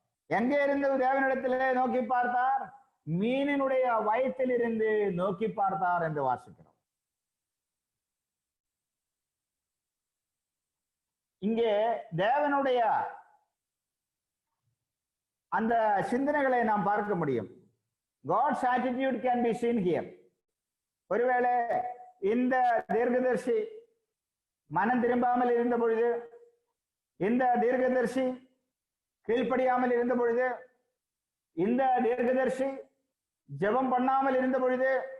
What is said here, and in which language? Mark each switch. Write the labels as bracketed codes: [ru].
[ta] எங்கே இருந்து தேவனிடத்திலே நோக்கி பார்த்தார்? மீனினுடைய வயிற்றில் இருந்து நோக்கி பார்த்தார் என்று வாசிக்கிறோம். இங்கே தேவனுடைய அந்த சிந்தனைகளை நாம் பார்க்க முடியும். [en] God's attitude can be seen here. [ta] ஒருவேளை இந்த தீர்க்கதரிசி மனம் திரும்பாமல் இருந்த பொழுது, இந்த தீர்க்கதரிசி கீழ்ப்படியாமல் இருந்த பொழுது, இந்த தீர்க்கதரிசி ஜெபம் பண்ணாமல் இருந்த பொழுது,